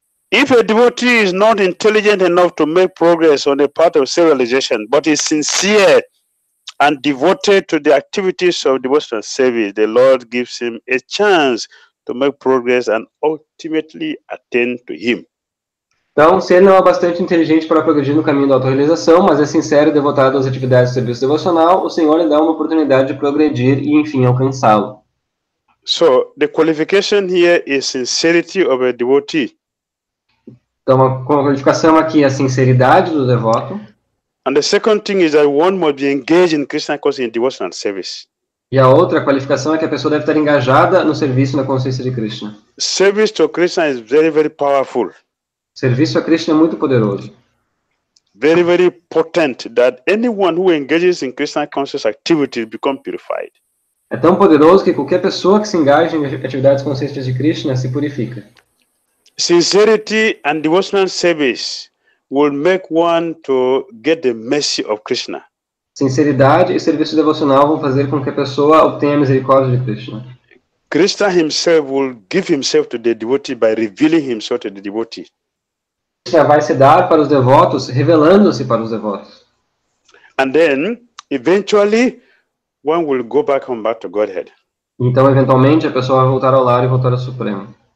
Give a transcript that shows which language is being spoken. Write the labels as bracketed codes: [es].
[en] If a devotee is not intelligent enough to make progress on the path of self-realization, but is sincere and devoted to the activities of devotional service, the Lord gives him a chance to make progress and ultimately attain to Him. [pt] Então, se ele não é bastante inteligente para progredir no caminho da autorrealização, mas é sincero e devotado às atividades de serviço devocional, o Senhor lhe dá uma oportunidade de progredir e, enfim, alcançá-lo. [en] So, the qualification here is sincerity of a devotee. [pt] Então, a qualificação aqui é a sinceridade do devoto. [en] And the second thing is that one must be engaged in Krishna consciousness in devotional service. [pt] E a outra qualificação é que a pessoa deve estar engajada no serviço na consciência de Krishna. [en] Service to Krishna is very, very powerful. [pt] Serviço a Krishna é muito poderoso. [en] Very, very potent that anyone who engages in Krishna conscious activities become purified. [pt] É tão poderoso que qualquer pessoa que se engaje em atividades conscientes de Krishna se purifica. [en] Sincerity and devotional service will make one to get the mercy of Krishna. [pt] Sinceridade e serviço devocional vão fazer com que a pessoa obtenha a misericórdia de Krishna. [en] Krishna himself will give himself to the devotee by revealing himself to the devotee. [pt] Krishna vai se dar para os devotos, revelando-se para os devotos. [en] And then, eventually, one will go back home, back to Godhead. [pt] Então, eventualmente, a pessoa vai voltar ao lar e voltar ao Supremo.